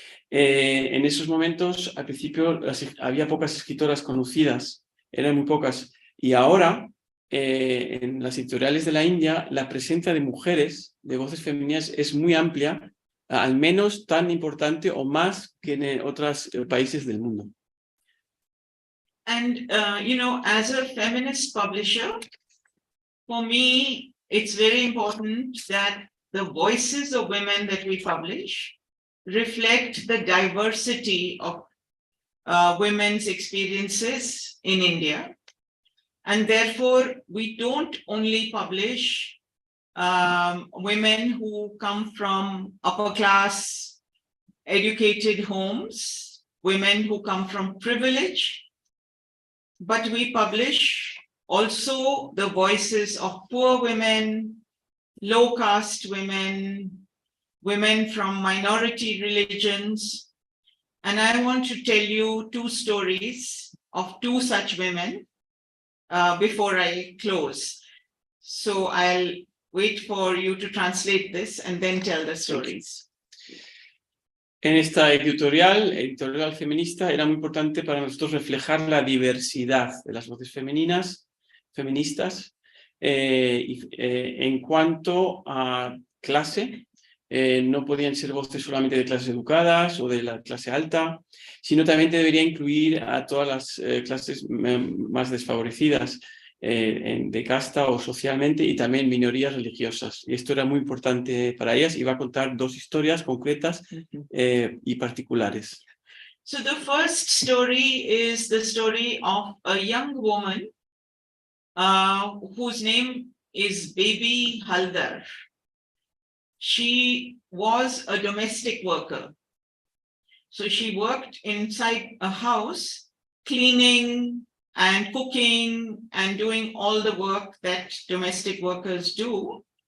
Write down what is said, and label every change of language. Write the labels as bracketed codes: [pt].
[es] En esos momentos, al principio, había pocas escritoras conocidas, eran muy pocas, y ahora en las editoriales de la India la presencia de mujeres, de voces femeninas, es muy amplia, al menos tan importante o más que en otros países del mundo. [en] And, as a feminist publisher, for me, it's very important that the voices of women that we publish reflect the diversity of women's experiences in India. And therefore, we don't only publish women who come from upper class, educated homes, women who come from privilege, but we publish also the voices of poor women, low caste women, women from minority religions. And I want to tell you two stories of two such women before I close. So I'll wait for you to translate this and then tell the stories. [es] En esta editorial feminista, era muy importante para nosotros reflejar la diversidad de las voces feministas en cuanto a clase. No podían ser voces solamente de clases educadas o de la clase alta, sino también debería incluir a todas las clases más desfavorecidas de casta o socialmente, y también minorías religiosas. Y esto era muy importante para ellas, y va a contar dos historias concretas y particulares. [en] So the first story is the story of a young woman whose name is Baby Haldar. She was a domestic worker. So she worked inside a house, cleaning and cooking and doing all the work that domestic workers do.